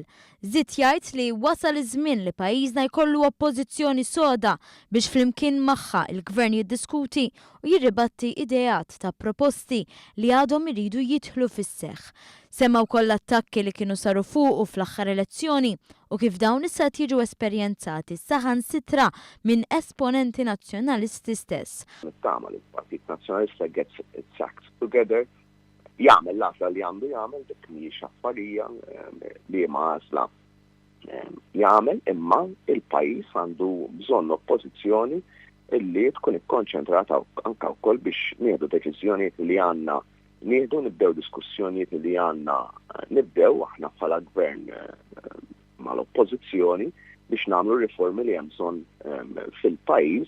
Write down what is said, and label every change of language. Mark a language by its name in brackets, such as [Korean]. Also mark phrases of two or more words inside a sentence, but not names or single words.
[Maltese] Żied jgħid li wasal iż-żmien li pajjiżna jkollu oppożizzjoni soda biex flimkien magħha il-Gvern jiddiskuti u jirribatti ideat ta' proposti li għadhom iridu jidħlu fis-seħħ. Semma wkoll attakki li kienu saru fuqu fl-aħħar elezzjoni u kif dawn issa jiġu esperjenzati saħansitra minn esponenti nazzjonalisti stess. Nittama li l-Partit Nazzjonalista [English] gets its act together, [Maltese] jagħmel l-għażla li għandu jagħmel dik mhijiex affarija li ma għażla jagħmel, imma il-pajjiż għandu bżonn oppożizzjoni illi tkun ikkonċentrata anke wkoll biex nieħdu deċiżjonijiet li għandna nieħdu nibdew diskussjonijiet li għandna nibdew aħna bħala gvern mal-oppożizzjoni biex nagħmlu riformi li hemm bżonn fil-pajjiż.